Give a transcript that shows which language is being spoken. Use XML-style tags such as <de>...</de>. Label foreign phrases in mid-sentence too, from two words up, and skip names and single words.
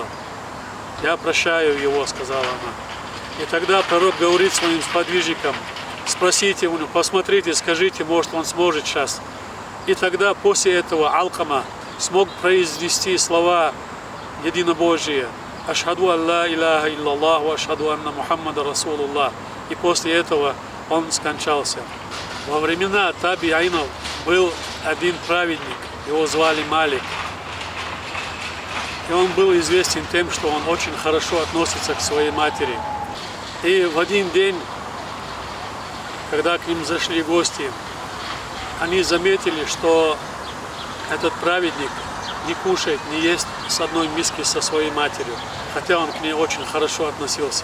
<ru>Я прощаю его, сказала она. И тогда пророк говорит своим сподвижникам: спросите у него, посмотрите, скажите, может он сможет сейчас. И тогда после этого Алкама смог произнести слова единобожия:</ru> <ar>أشهد أن لا إله إلا الله وأشهد أن محمدا رسول الله.</ar> <ru>И после этого он скончался. Во времена табиинов был один праведник, его звали Малик. И он был известен тем, что он очень хорошо относится к своей матери. И в один день, когда к ним зашли гости, они заметили, что этот праведник не кушает, не ест с одной миски со своей матерью, хотя он к ней очень хорошо относился.</ru>